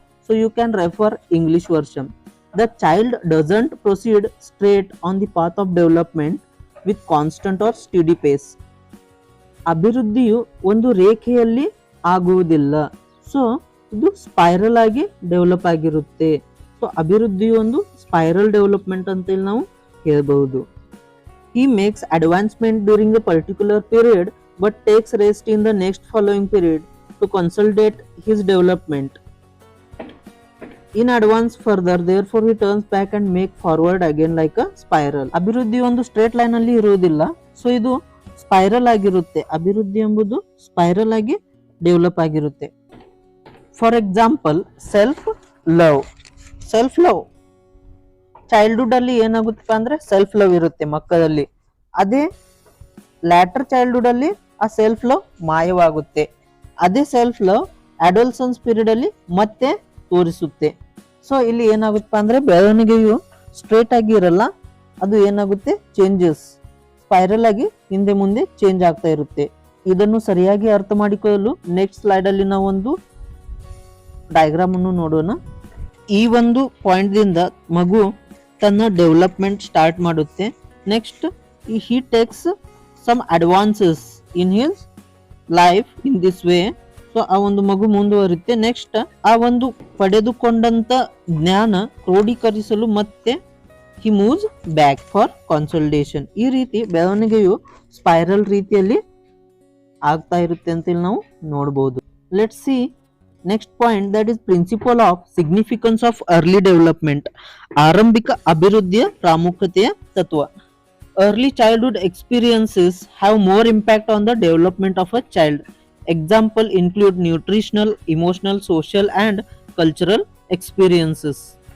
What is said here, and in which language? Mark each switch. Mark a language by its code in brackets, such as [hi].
[en] So you can refer English version. The child doesn't proceed straight on the path of development with constant or steady pace. [kn] ಅಭಿವೃದ್ಧಿಯು ಒಂದು ರೇಖೆಯಲ್ಲಿ ಆಗುವುದಿಲ್ಲ. So ಇದು spiral ಆಗಿ develop ಆಗಿರುತ್ತೆ. So ಅಭಿವೃದ್ಧಿಯು ಒಂದು ಸ್ಪೈರಲ್ ಡೆವಲಪ್ಮೆಂಟ್ ಅಂತೇಳಿ ನಾವು ಹೇಳ್ಬಹುದು. [en] He makes advancement during a particular period but takes rest in the next following period to consolidate his development in advance further. Therefore he turns back and make forward again like a spiral. [kn] ಅಭಿವೃದ್ಧಿ ಒಂದು straight line ಅಲ್ಲಿ ಇರುವುದಿಲ್ಲ. So ಇದು spiral ಆಗಿರುತ್ತೆ. ಅಭಿವೃದ್ಧಿ ಎಂಬುದು spiral ಆಗಿ develop ಆಗಿರುತ್ತೆ. For example self love. Childhood ಅಲ್ಲಿ ಏನಾಗುತ್ತಪ್ಪ ಅಂದ್ರೆ ಸೆಲ್ಫ್ ಲವ್ ಇರುತ್ತೆ ಮಕ್ಕಳಲ್ಲಿ. ಅದೇ ಲ್ಯಾಟರ್ ಚೈಲ್ಡ್ಹುಡ್ ಅಲ್ಲಿ ಆ ಸೆಲ್ಫ್ ಲವ್ ಮಾಯವಾಗುತ್ತೆ. ಅದೇ ಸೆಲ್ಫ್ ಲವ್ ಅಡೋಲ್ಸನ್ಸ್ ಪೀರಿಯಡ್ ಅಲ್ಲಿ ಮತ್ತೆ ತೋರಿಸುತ್ತೆ. ಸೊ ಇಲ್ಲಿ ಏನಾಗುತ್ತಪ್ಪ ಅಂದ್ರೆ ಬೆಳವಣಿಗೆಯು ಸ್ಟ್ರೇಟ್ ಆಗಿ ಇರಲ್ಲ, ಅದು ಏನಾಗುತ್ತೆ ಚೇಂಜಸ್ ಸ್ಪೈರಲ್ ಆಗಿ ಹಿಂದೆ ಮುಂದೆ ಚೇಂಜ್ ಆಗ್ತಾ ಇರುತ್ತೆ. ಇದನ್ನು ಸರಿಯಾಗಿ ಅರ್ಥ ಮಾಡಿಕೊಳ್ಳಲು ನೆಕ್ಸ್ಟ್ ಸ್ಲೈಡ್ ಅಲ್ಲಿ ನಾವು ಒಂದು ಡಯಾಗ್ರಾಮ್ ಅನ್ನು ನೋಡೋಣ. ಈ ಒಂದು ಪಾಯಿಂಟ್ ದಿಂದ ಮಗು ತನ್ನ ಡೆವಲಪ್ಮೆಂಟ್ ಸ್ಟಾರ್ಟ್ ಮಾಡುತ್ತೆ. [en] Next he takes some advances in his life in this way. [kn] So ಆ ಒಂದು ಮಗು ಮುಂದುವರಿಯುತ್ತೆ. ನೆಕ್ಸ್ಟ್ ಆ ಒಂದು ಪಡೆದುಕೊಂಡಂತ ಜ್ಞಾನ ಕ್ರೋಢೀಕರಿಸಲು ಮತ್ತೆ [en] he moves back for consolidation. [kn] ಈ ರೀತಿ ಬೆಳವಣಿಗೆಯು ಸ್ಪೈರಲ್ ರೀತಿಯಲ್ಲಿ ಆಗ್ತಾ ಇರುತ್ತೆ ಅಂತೇಳಿ ನಾವು ನೋಡಬಹುದು. [en] Let's see next point, that is principle of significance of early development. [kn] ಆರಂಭಿಕ ಅಭಿವೃದ್ಧಿಯ ಪ್ರಾಮುಖ್ಯತೆಯ ತತ್ವ. [en] Early childhood experiences have more impact on the development of a child. Example include nutritional, emotional, social and cultural experiences.